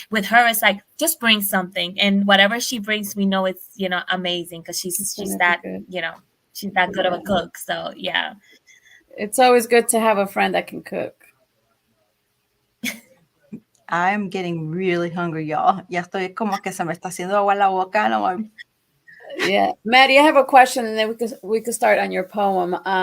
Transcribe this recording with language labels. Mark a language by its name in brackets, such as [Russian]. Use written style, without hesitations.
[English] With her, it's like just bring something, and whatever she brings, we know it's amazing, because she's that good. She's that good of a cook. So yeah, it's always good to have a friend that can cook. I'm getting really hungry, y'all. [Spanish] Ya estoy como que se me está haciendo agua la boca. [English] No, yeah, Maddie, I have a question, and then we could start on your poem.